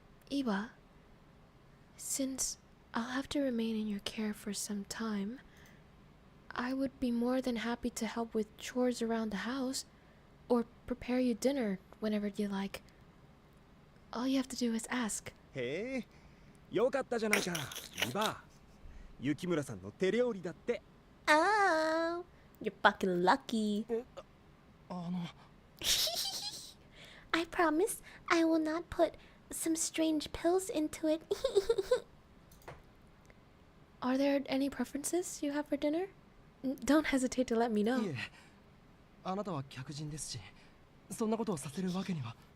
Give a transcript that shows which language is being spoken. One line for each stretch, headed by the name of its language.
English: Iba, since I'll have to remain in your care for some time, I would be more than happy to help with chores around the house, or prepare you dinner whenever you like. All you have to do is ask.
Japanese: へえ、よかったじゃないか、イバ。雪村さんの手料理だって。
English: Oh, you're fucking lucky. I promise I will not put some strange pills into it. Are there any preferences you have for dinner? Don't hesitate to let me know.
Japanese: いえ、あなたは客人ですし、そんなことをさせるわけには。